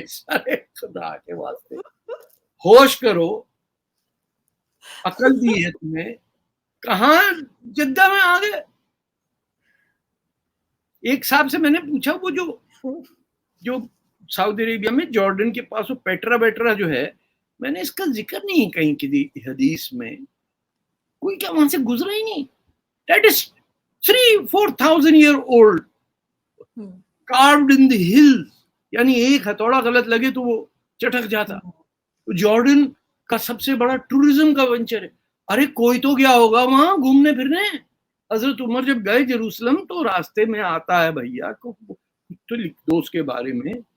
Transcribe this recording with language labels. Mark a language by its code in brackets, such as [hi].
[ur] ارے خدا کے واسطے ہوش کرو, عقل دی ہے تمہیں, کہاں جدہ میں آ گئے. ایک صاحب سے میں نے پوچھا, وہ جو سعودی عربیہ میں جارڈن کے پاس وہ پیٹرا جو ہے, میں نے اس کا ذکر نہیں کہیں کی حدیث میں, کوئی کیا وہاں سے گزرا ہی نہیں. [en] That is 3,000-4,000 year old, carved in the hills. [ur] یعنی ایک ہتھوڑا غلط لگے تو وہ چٹک جاتا. جارڈن کا سب سے بڑا ٹورزم کا وینچر ہے. ارے کوئی تو گیا ہوگا وہاں گھومنے پھرنے. حضرت عمر جب گئے جیروسلم تو راستے میں آتا ہے بھیا تو لکھ دو اس کے بارے میں.